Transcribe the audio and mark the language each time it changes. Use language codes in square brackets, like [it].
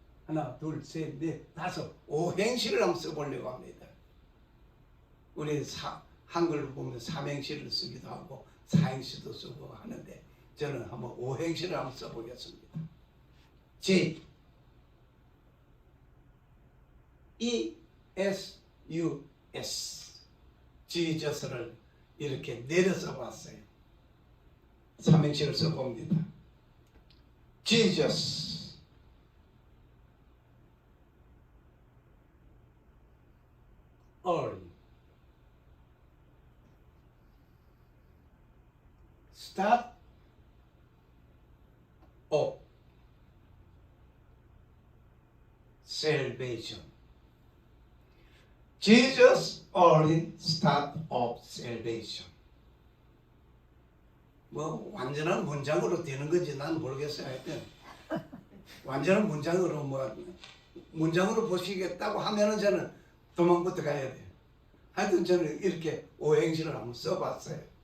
[ko] 하나, 둘, 셋, 넷, 다섯, 오행시를 한번 써보려고 합니다. 우리 한글로 보면 삼행시를 쓰기도 하고 사행시도 쓰고 하는데 저는 한번 오행시를 한번 써보겠습니다. J E S U S 지저스를 이렇게 내려서 봤어요. 삼행시를 써봅니다. [en] Jesus, early, start of salvation. Jesus, early start of salvation. [ko] 뭐 완전한 문장으로 되는 건지 난 모르겠어요. 하여튼 완전한 문장으로 문장으로 보시겠다고 하면은 저는 도망부터 가야 돼요. 하여튼 저는 이렇게 오행시를 한번 써봤어요.